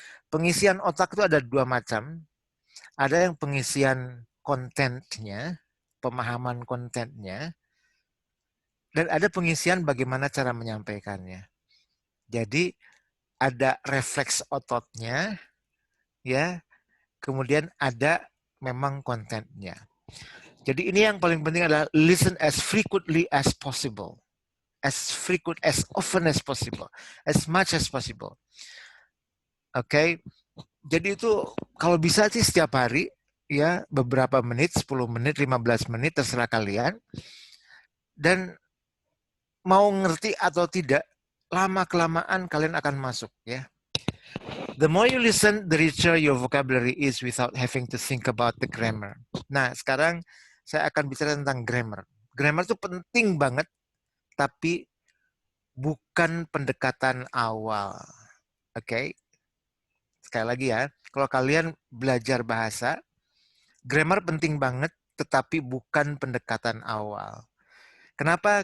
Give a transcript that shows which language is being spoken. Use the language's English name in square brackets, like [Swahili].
[Indonesian] Pengisian otak itu ada dua macam. Ada yang pengisian kontennya, pemahaman kontennya, dan ada pengisian bagaimana cara menyampaikannya. Jadi ada refleks ototnya, ya. Kemudian ada memang kontennya. Jadi ini yang paling penting adalah [English] listen as frequently as possible. As frequent, as often as possible. As much as possible. Oke. [Indonesian] Jadi itu kalau bisa sih setiap hari, ya, beberapa menit, 10 menit, 15 menit, terserah kalian. Dan mau ngerti atau tidak, lama-kelamaan kalian akan masuk, ya. [English] The more you listen, the richer your vocabulary is without having to think about the grammar. [Indonesian] Nah, sekarang saya akan bicara tentang grammar. Grammar itu penting banget, tapi bukan pendekatan awal. Oke? Sekali lagi ya, kalau kalian belajar bahasa, grammar penting banget, tetapi bukan pendekatan awal. Kenapa?